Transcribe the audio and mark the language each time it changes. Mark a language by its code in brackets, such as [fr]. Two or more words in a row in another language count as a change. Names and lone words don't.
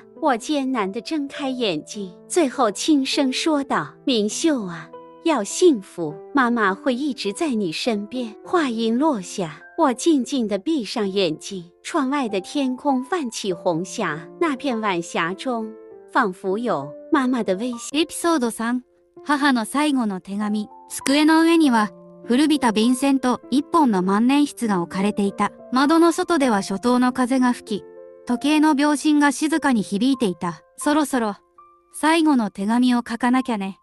[zh] 我艰难地睁开眼睛，最后轻声说道：明秀啊，要幸福，妈妈会一直在你身边。话音落下，我静静地闭上眼睛。窗外的天空泛起红霞，那片晚霞中仿佛有妈妈的微笑。 [ja] エピソード3、母の最後の手紙。机の上には古びた便箋と1本の万年筆が置かれていた。窓の外では初冬の風が吹き、時計の秒針が静かに響いていた。そろそろ最後の手紙を書かなきゃね。